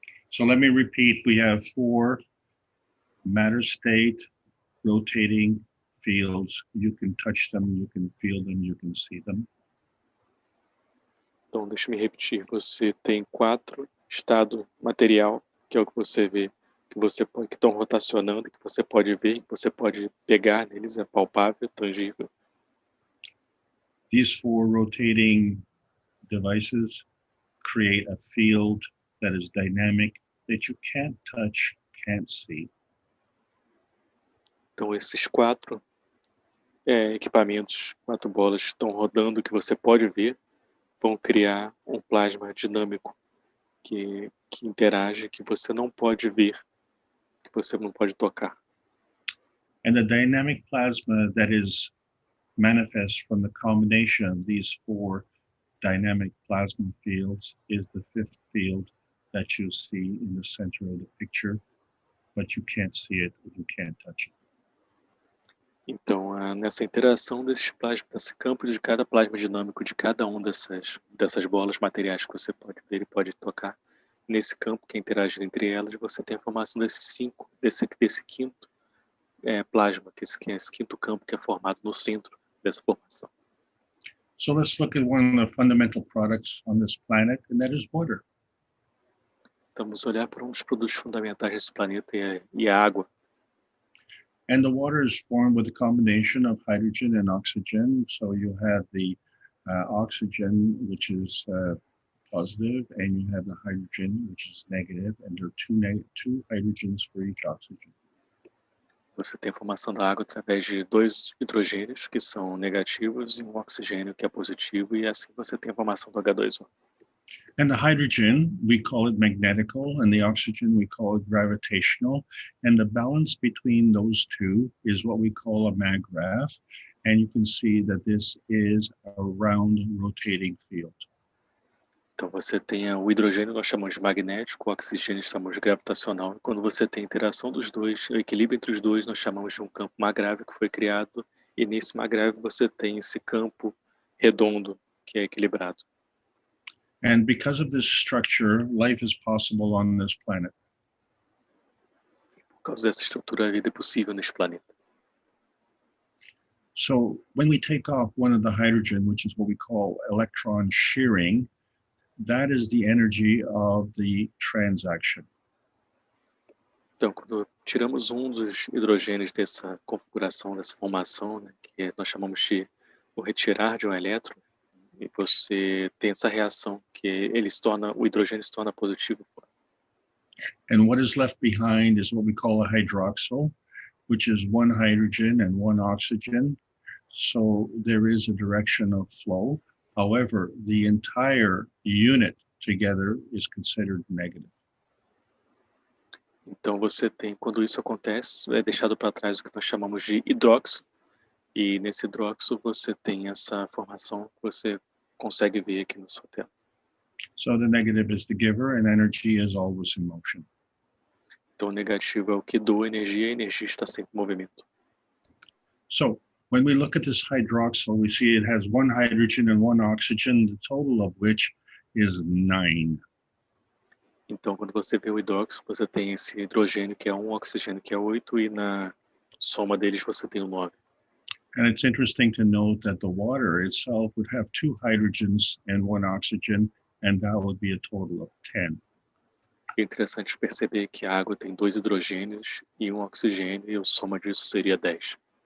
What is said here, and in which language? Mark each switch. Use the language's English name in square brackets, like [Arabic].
[English] So let me repeat, we have 4 matter state rotating fields. You can touch them, you can feel them, you can see them. [Portuguese] Então, deixa-me repetir, você tem 4 estado material, que é o que você vê, que estão rotacionando, que você pode ver, que você pode pegar neles, é palpável, tangível. [English] These 4 rotating devices create a field that is dynamic, that you can't touch, can't see. [Portuguese] Então, esses 4 equipamentos, 4 bolas que estão rodando, que você pode ver, vão criar um plasma dinâmico que interage, que você não pode ver, que você não pode tocar. [English] And the dynamic plasma that is manifest from the combination of these 4 dynamic plasma fields is the 5th field that you see in the center of the picture, but you can't see it, you can't touch it. [Portuguese] Então, nessa interação desses plasmas, desse campo de cada plasma dinâmico de cada um dessas bolas materiais que você pode ver e pode tocar, nesse campo que é interagido entre elas, você tem a formação desse quinto plasma, esse quinto campo que é formado no centro dessa formação. [English] So let's look at one of the fundamental products on this planet, and that is water. [Portuguese] Então, vamos olhar para um dos produtos fundamentais desse planeta e a água. [English] And the water is formed with a combination of hydrogen and oxygen. So you have the oxygen, which is positive, and you have the hydrogen, which is negative, and there are two hydrogens for each oxygen. [Portuguese] Você tem a formação da água através de 2 hidrogênios, que são negativos, e um oxigênio, que é positivo, e assim você tem a formação do H2O. [English] And the hydrogen, we call it magnetical, and the oxygen, we call it gravitational. And the balance between those two is what we call a mag-grav. And you can see that this is a round rotating field. [Portuguese] Então você tem o hidrogênio, nós chamamos de magnético, o oxigênio chamamos de gravitacional. E quando você tem a interação dos dois, o equilíbrio entre os dois, nós chamamos de um campo magrável que foi criado. E nesse magrável você tem esse campo redondo que é equilibrado. [English] And because of this structure, life is possible on this planet. [Portuguese] Por causa dessa estrutura, a vida é possível neste planeta. [English] So when we take off one of the hydrogen, which is what we call electron shearing, that is the energy of the transaction. [Portuguese] Então, quando tiramos um dos hidrogênios dessa configuração, dessa formação, né, que nós chamamos de o retirar de um elétron, e você tem essa reação que o hidrogênio se torna positivo fora. [English] And what is left behind is what we call a hydroxyl, which is 1 hydrogen and 1 oxygen. So there is a direction of flow. However, the entire unit together is considered negative. [Portuguese] Então você tem, quando isso acontece, é deixado para trás o que nós chamamos de hidróxido, e nesse hidróxido você tem essa formação que você consegue ver aqui na sua tela. [English] So the negative is the giver and energy is always in motion. [Portuguese] Então o negativo é o que doa energia e a energia está sempre em movimento. [English] So when we look at this hydroxyl, we see it has 1 hydrogen and 1 oxygen, the total of which is 9. [Portuguese] Então, quando você vê o hidróxido, você tem esse hidrogênio que é 1, oxigênio que é 8, e na soma deles você tem o 9. [English] And it's interesting to note that the water itself would have 2 hydrogens and 1 oxygen, and that would be a total of 10. [Portuguese] É interessante perceber que a água tem 2 hidrogênios e 1 oxigênio, e a soma disso seria 10.